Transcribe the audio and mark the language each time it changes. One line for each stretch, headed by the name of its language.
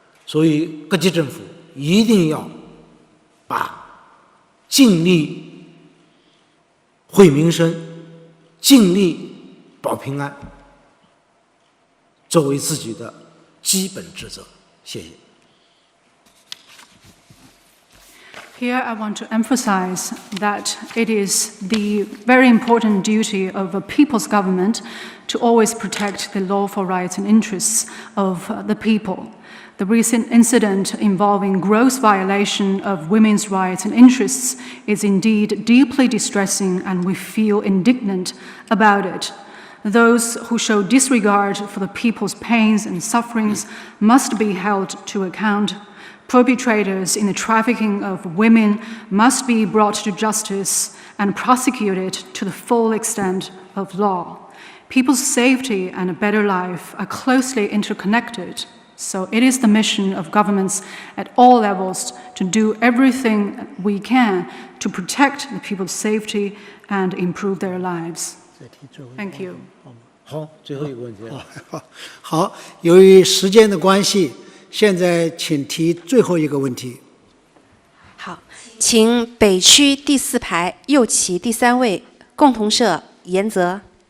Chinese: 所以各级政府一定要把尽力惠民生、尽力保平安作为自己的基本职责。谢谢。
English: Here I want to emphasize that it is the very important duty of a people's government to always protect the lawful rights and interests of the people. The recent incident involving gross violation of women's rights and interests is indeed deeply distressing, and we feel indignant about it. Those who show disregard for the people's pains and sufferings must be held to account. Perpetrators in the trafficking of women must be brought to justice and prosecuted to the full extent of law. People's safety and a better life are closely interconnected, so it is the mission of governments at all levels to do everything we can to protect the people's safety and improve their lives. Thank you.
Chinese: 好，最后一个问题。好，由于时间的关系，现在请提最后一个问题。好，请北区第4排右旗第3位共同社严泽。